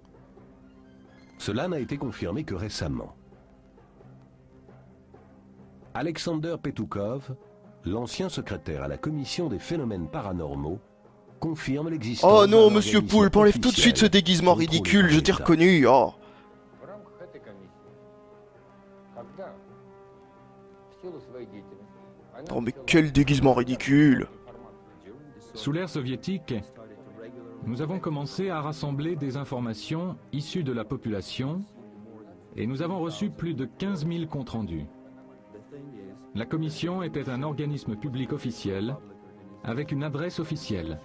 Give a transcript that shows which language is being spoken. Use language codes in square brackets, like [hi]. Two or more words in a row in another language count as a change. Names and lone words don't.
[fr] Cela n'a été confirmé que récemment. Alexander Petukov, l'ancien secrétaire à la commission des phénomènes paranormaux, confirme l'existence. Oh non, d'un monsieur organisme Poulpe, enlève tout de suite ce officiel déguisement contrôlé ridicule, par je t'ai l'État. reconnu, oh. [ru] В рамках этой комиссии, когда в силу своей деятельности она [fr] Oh mais [ru] начала [fr] quel déguisement ridicule. [ru] информацию. [fr] Sous l'ère soviétique, nous avons commencé à rassembler des informations issues de la population et nous avons reçu plus de 15 000 comptes rendus. La commission était un organisme public officiel avec une adresse officielle.